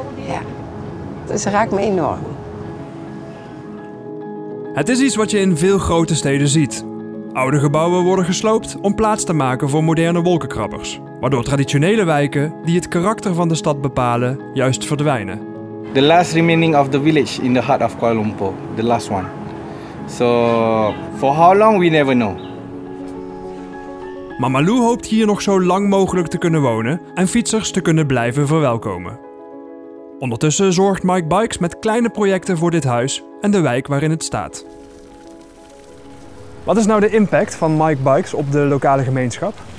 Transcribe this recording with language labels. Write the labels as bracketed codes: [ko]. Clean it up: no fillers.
[nl] Ja. Dus het raakt me enorm. Het is iets wat je in veel grote steden ziet. Oude gebouwen worden gesloopt om plaats te maken voor moderne wolkenkrabbers. Waardoor traditionele wijken, die het karakter van de stad bepalen, juist verdwijnen. [en] The last remaining of the village in the heart of Kuala Lumpur, the last one. So, for how long we never know. [nl] Mamalou hoopt hier nog zo lang mogelijk te kunnen wonen en fietsers te kunnen blijven verwelkomen. Ondertussen zorgt Mike Bikes met kleine projecten voor dit huis en de wijk waarin het staat. Wat is nou de impact van Mike Bikes op de lokale gemeenschap?